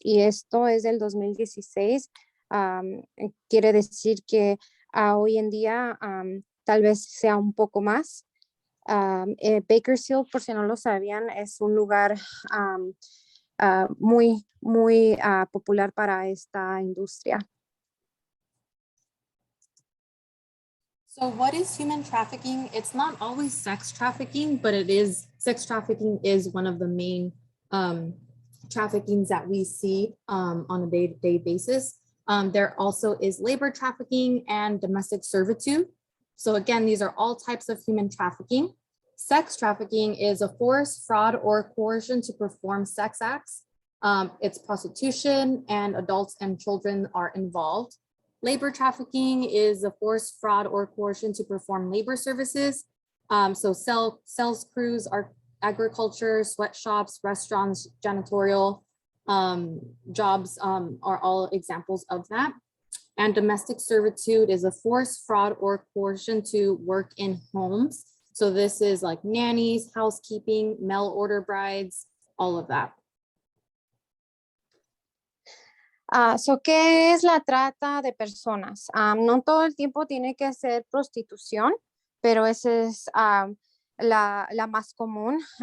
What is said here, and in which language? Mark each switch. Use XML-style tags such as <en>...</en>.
<es>Y esto es del 2016. Quiere decir que hoy en día tal vez sea un poco más. Bakersfield, por si no lo sabían, es un lugar muy popular para esta industria.</es> <en>So what is human trafficking? It's not always sex trafficking, but sex trafficking is one of the main traffickings that we see on a day-to-day basis. There also is labor trafficking and domestic servitude. So again, these are all types of human trafficking. Sex trafficking is a force, fraud, or coercion to perform sex acts. It's prostitution, and adults and children are involved. Labor trafficking is a force, fraud, or coercion to perform labor services. So sales crews, agriculture, sweatshops, restaurants, janitorial jobs are all examples of that. And domestic servitude is a force, fraud, or coercion to work in homes. So this is like nannies, housekeeping, mail order brides, all of that.</en> <es>¿Qué es la trata de personas? No todo el tiempo tiene que ser prostitución, pero esa es la más común.</es>